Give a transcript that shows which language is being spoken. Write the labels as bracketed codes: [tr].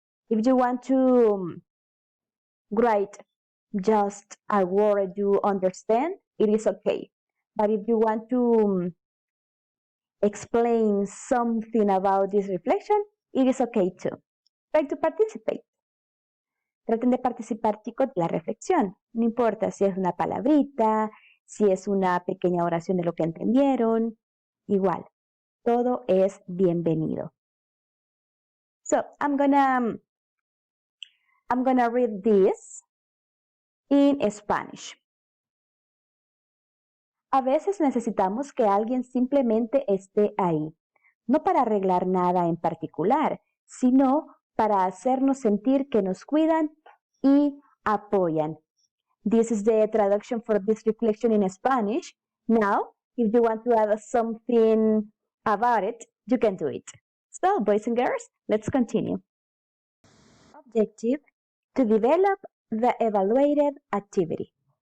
[en] If you want to write just a word you understand, it is okay. But if you want to explain something about this reflection, it is okay too. Try to participate. [es] Traten de participar, chicos, de la reflexión. No importa si es una palabrita, si es una pequeña oración de lo que entendieron. Igual, todo es bienvenido. [en] So, I'm gonna read this in Spanish. [es] A veces necesitamos que alguien simplemente esté ahí, no para arreglar nada en particular, sino para hacernos sentir que nos cuidan y apoyan. [en] This is the traduction for this reflection in Spanish. Now, if you want to add something about it, you can do it. So, boys and girls, let's continue. Objective: to develop the evaluated activity.